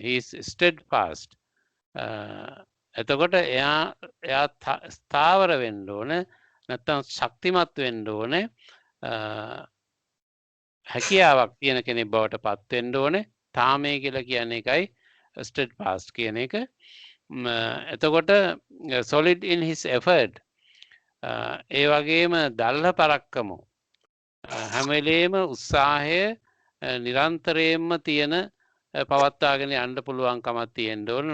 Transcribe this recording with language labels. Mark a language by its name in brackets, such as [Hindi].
[English] he is steadfast. [Sinhala] එතකොට එයා ස්ථාවර වෙන්න ඕනේ නැත්නම් ශක්තිමත් වෙන්න ඕනේ. හැකියාවක් තියෙන කෙනෙක් බවට පත් වෙන්න ඕනේ. තාමේ කියලා කියන්නේ එකයි steadfast කියන එක. එතකොට [English] solid in his effort. [Sinhala] ඒ වගේම [Pali] දල්හ පරක්කමෝ [Sinhala] හැම වෙලේම උත්සාහය නිරන්තරයෙන්ම තියෙන පවත්වාගෙන යන්න පුළුවන්කමක් තියෙන්න ඕන.